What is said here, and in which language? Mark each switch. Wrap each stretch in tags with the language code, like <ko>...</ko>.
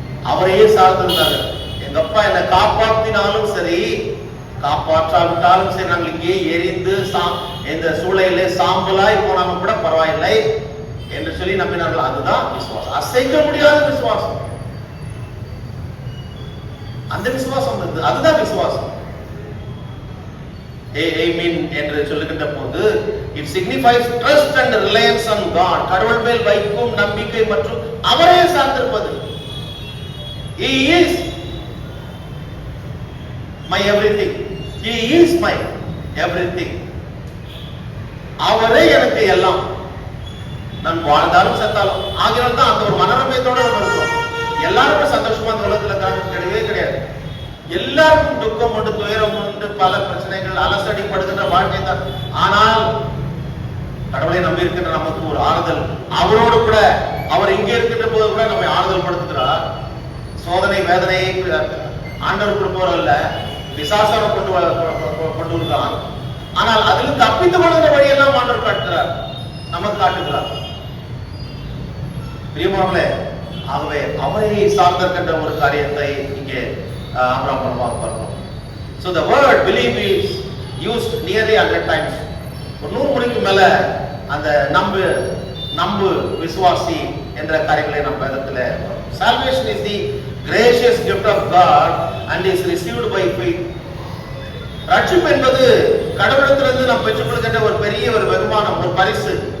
<ta>அவரையே சார்ந்திருந்தாங்க. எங்க அப்பா என்னை காப்பாற்றினாலும் சரி, காப்பாற்றாவிட்டாலும் சரி, நாங்கள் இங்கே எரிந்து இந்த சூளையிலே சாம்பலாய் போனாலும் கூட பரவாயில்லை என்று சொல்லி நம்பினார்கள். அதுதான் விசுவாசம், அசைக்க முடியாத விசுவாசம். அந்த விசுவாசம் இருந்து, அதுதான் விசுவாசம்.</ta> <en>Amen</en> <ta>என்று சொல்லுகின்ற போது</ta> <en>it signifies trust and reliance on God.</en> <ta>கடவுள் மேல் வைக்கும் நம்பிக்கை மற்றும் அவரே சார்ந்திருப்பது.</ta> <en>He is my everything. He is my everything.</en> <ta>அவரே எனக்கு எல்லாம். நான் வாழ்ந்தாலும் செத்தாலும். ஆகினால் தான் அந்த ஒரு மனநம்பிக்கையோட நம்ம இருக்கோம். எல்லாருமே சந்தோஷமா இந்த உலகத்துல கிடையவே கிடையாது. எல்லாருக்கும் துக்கம் உண்டு, துயரம் உண்டு, பல பிரச்சனைகள், அலசடிப்படுகின்ற வாழ்க்கை தான். ஆனால் கடவுளை நம்பி இருக்கின்ற நமக்கு ஒரு ஆறுதல், அவரோடு கூட அவர் இங்கே இருக்கின்ற போது கூட நம்மை ஆறுதல் படுத்துகிறார். சோதனை வேதனையை ஆண்டவர் கொடுப்பவரல்ல, விசாசனை கொண்டு வருகிறான். ஆனால் அதில் தப்பித்துக் கொள்கிற வழியெல்லாம் ஆண்டவர் காட்டுகிறார், நமக்கு காட்டுகிறார். பிரியமானவர்களே, ஆகவே அவரை சார்ந்திருக்கின்ற ஒரு காரியத்தை இங்கே ஆபிரகாம் மூலமாக பார்க்கிறோம்.</ta> <en>So the word believe is used nearly 100 times.</en> <ta>ஒரு 100 முறைக்கு மேல அந்த நம்பு விசுவாசி என்ற காரியங்களை நம்ம வேதத்துல.</ta> <en>Salvation is the gracious gift of God and is received by faith.</en> <ta>ரட்சிப்பு என்பது கடவுளிடத்திலிருந்து நாம் பெற்றுக்கொள்கின்ற ஒரு பெரிய ஒரு வெகுமானம், ஒரு பரிசு.</ta>